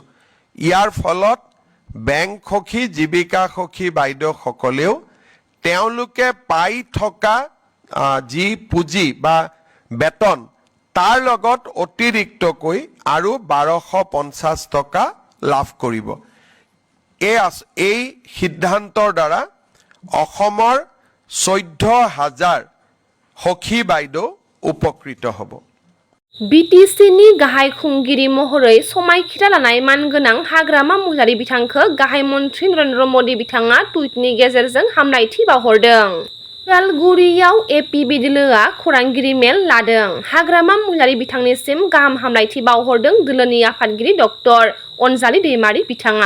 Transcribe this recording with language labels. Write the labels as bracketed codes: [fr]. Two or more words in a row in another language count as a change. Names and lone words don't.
[as] ইয়াৰ ফলত বেংক সখী জীৱিকা সখী বাইদেউসকলেও তেওঁলোকে পাই থকা যি পুঁজি বা বেতন তাৰ লগত অতিৰিক্তকৈ আৰু 1250 টকা লাভ কৰিব। এই সিদ্ধান্তৰ দ্বাৰা অসমৰ 14,000 সখী বাইদেউ উপকৃত হ'ব। [brx] बिटिसिनि गाहाय खुंगिरि महरै समायखिरा लानाय मानगोनां हाग्रामा महिलारि बिथांखौ गाहाय मन्थ्रि नरेन्द्र मोदी बिथाङा टुइटनि गेजेरजों हामलायथि बावहरदों। उदालगुरियाव एपिबि दोलोआ खौरांगिरि मेल लादों। हाग्रामा महिलारि बिथांनिसिम गाहाम हामलायथि बावहरदों दोलोनि आफादगिरि डक्टर अनजालि दैमारि बिथाङा।